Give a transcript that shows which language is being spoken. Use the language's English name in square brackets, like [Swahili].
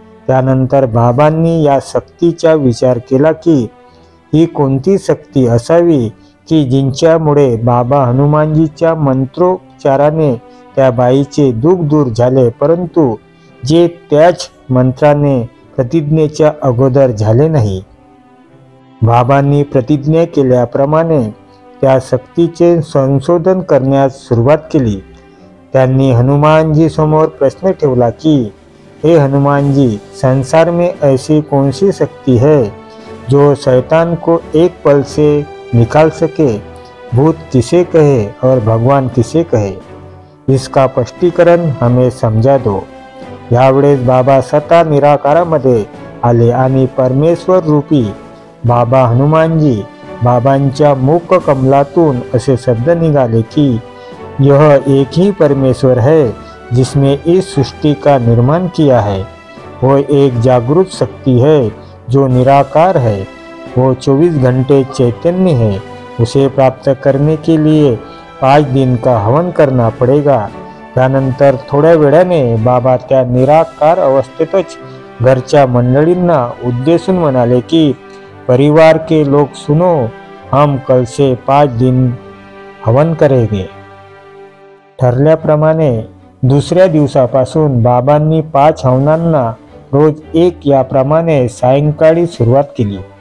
[Marathi] त्यानंतर बाबांनी या सक्तीचा विचार केला की ही कोणती शक्ती असावी की जिंच्यामुळे बाबा हनुमानजीच्या मंत्रोच्चाराने त्या बाईचे दुःख दूर झाले, परंतु जे त्याच मंत्राने प्रतिज्ञेच्या अगोदर झाले नाही. बाबांनी प्रतिज्ञा केल्याप्रमाणे त्या शक्तीचे संशोधन करण्यास सुरुवात केली. त्यांनी हनुमानजी समोर प्रश्न ठेवला की [Hindi] हे हनुमानजी, संसार में ऐसी कौन सी शक्ति है जो शैतान को एक पल से निकाल सके? भूत किसे कहे और भगवान किसे कहे? इसका स्पष्टीकरण हमें समजा दो. [Marathi] यावेळेस बाबा स्वतः निराकारामध्ये आले आणि परमेश्वर रूपी बाबा हनुमानजी बाबांच्या मुख कमलातून असे शब्द निघाले की [Hindi] यह एक ही परमेश्वर है जिसने इस सृष्टि का निर्माण किया है. वो एक जागृत शक्ति है जो निराकार है. वो 24 घंटे चैतन्य है. उसे प्राप्त करने के लिए 5 दिन का हवन करना पड़ेगा. [Marathi] त्यानंतर थोड्या वेळाने बाबा त्या निराकार अवस्थेतच घरच्या मंडळींना उद्देशून म्हणाले की [Hindi] परिवार के लोग सुनो, हम कल से 5 दिन हवन करेंगे. [Marathi] ठरल्याप्रमाणे दुसऱ्या दिवसापासून बाबांनी 5 हवनांना रोज एक याप्रमाणे सायंकाळी सुरुवात केली.